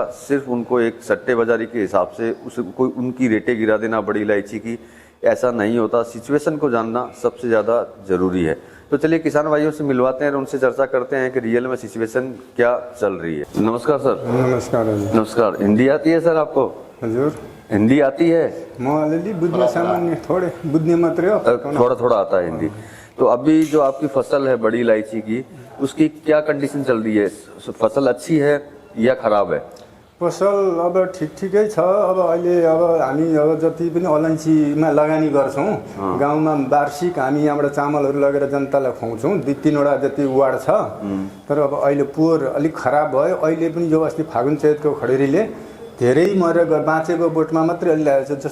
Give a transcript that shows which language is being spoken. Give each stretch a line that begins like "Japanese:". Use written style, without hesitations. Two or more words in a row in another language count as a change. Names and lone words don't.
Hindi: सिर्फ उनको एक सट्टेबाजारी के हिसाब से कोई उनकी रेटें गिरा देना बड़ी इलायची की, ऐसा नहीं होता। सिचुएशन को जानना सबसे ज़्यादा ज़रूरी है। तो चलिए किसान भाइयों से मिलवाते हैं और उनसे चर्चा करते हैं कि रियल में सिचुएशन क्या चल रही है। नमस्कार सर। नमस्कार। नमस्कार। हिंदी आती है सर आपको?
Nepali: हजुर,
Hindi: हिंदी आती है?
Nepali: म अलिअलि बुझ्ने सामान्य, थोड़े बुझ्ने मात्रै हो।
Hindi: थोड़ा थोड़ा आता है हिंदी। तो अभी जो आपकी फसल है बड़ी इलायची की, उसकी क्या कंडीशन चल रही है? फसल अच्छी है या खराब है?
Nepali: फसल अब ठिकै छ। अब अहिले हामी जति पनि अलैँचीमा लगानी गर्छौँ, गाउँमा वार्षिक हामी यहाँबाट चामलहरू लगेर जनतालाई खुवाउँछौँ। 2-3वटा जति वार्ड छ। तर अब अहिले पोहोर अलिक खराब भयो। अहिले पनि जो अस्ति फागुन चैतको खडेरीले धेरै मरेर बाँचेको बोटमा मात्रै अलि लागेको छ।